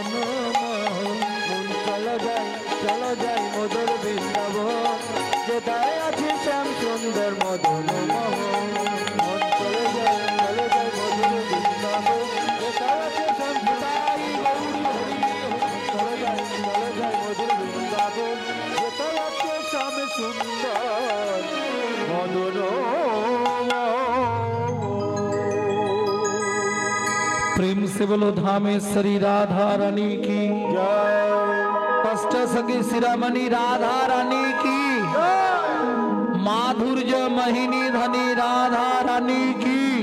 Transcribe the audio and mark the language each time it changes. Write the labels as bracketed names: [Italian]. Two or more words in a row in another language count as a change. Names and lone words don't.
[Bangla] মোহন চলো যাই মধুর বৃন্দাবন যেতায় আছে শ্যাম সুন্দর মদন মোহন চলো যাই মধুর বৃন্দাবন যেতায় আছে শ্যাম চলো যাই মধুর বৃন্দাবন যেতায় আছে শ্যাম সুন্দর মদন [Hindi] प्रेम से बोलो धामेश्वरी राधा रानी की जय अष्ट सखी शिरोमणि राधा रानी की माधुर्य महिनी धनी राधा रानी की